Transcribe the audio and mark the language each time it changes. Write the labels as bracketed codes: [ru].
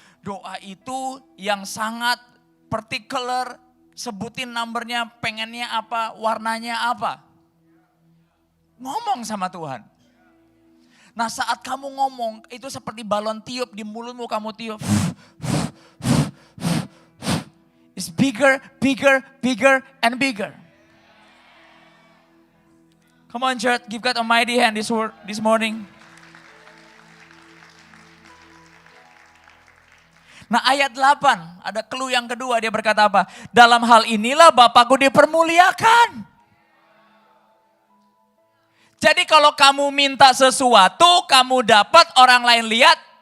[id] Doa itu yang sangat particular, sebutin numbernya, pengennya apa, warnanya apa. Ngomong sama Tuhan. Nah saat kamu ngomong, itu seperti balon tiup di mulutmu kamu tiup. [en] It's bigger, bigger, bigger, and bigger. Come on church, give God a mighty hand this morning. [id] Nah ayat 8, ada clue yang kedua, dia berkata apa? Dalam hal inilah Bapakku dipermuliakan. Jadi kalau kamu minta sesuatu, kamu dapat, orang lain lihat.